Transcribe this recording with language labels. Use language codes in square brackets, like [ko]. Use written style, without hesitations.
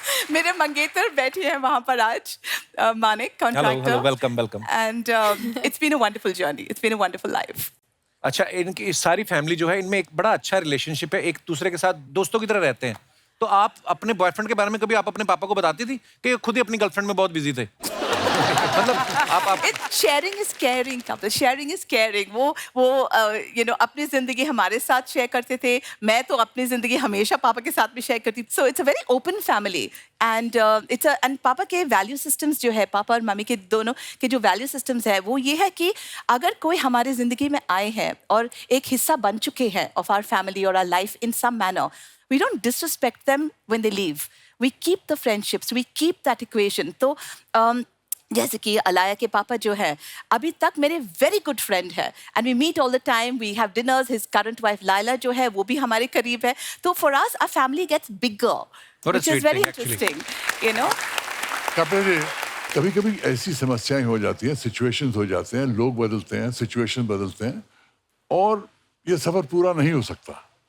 [hi] मेरे मंगेतर बैठे हैं वहाँ पर आज, Manik contractor. [en] Hello, welcome, welcome. And it's been a wonderful journey. It's been a wonderful life. [hi] अच्छा, इनकी इस सारी फैमिली जो है, इनमें एक बड़ा अच्छा रिलेशनशिप है, एक दूसरे के साथ दोस्तों की तरह रहते हैं। तो आप अपने बॉयफ्रेंड के बारे में कभी आप अपने पापा को बताती थी कि खुद ही अपनी गर्लफ्रेंड में बहुत बिजी थे? मतलब आप [en] Sharing is caring, sharing is caring. [hi] वो यू नो अपनी जिंदगी हमारे साथ शेयर करते थे, मैं तो अपनी जिंदगी हमेशा पापा के साथ भी शेयर करती। [en] so it's a very open family and and [hi] पापा के वैल्यू सिस्टम्स जो है, पापा और मम्मी के दोनों के जो वैल्यू सिस्टम्स है, वो ये है कि अगर कोई हमारी जिंदगी में आए हैं और एक हिस्सा बन चुके हैं [en] Of our family और our life in some manner, we don't disrespect them when they leave. We keep the friendships, we keep that equation. [hi] तो जैसे कि अलाया के पापा जो है अभी तक मेरे वेरी गुड फ्रेंड है [en] And we meet all the time, we have dinners. His current wife [hi] Laila जो है वो भी हमारे करीब है। [en] तो for us our family gets bigger, which is very interesting, you know. [hi] Kapil ji, कभी कभी ऐसी समस्याएं हो जाती हैं, सिचुएशंस हो जाते हैं, लोग बदलते हैं, सिचुएशन बदलते हैं और ये सफर पूरा नहीं हो सकता।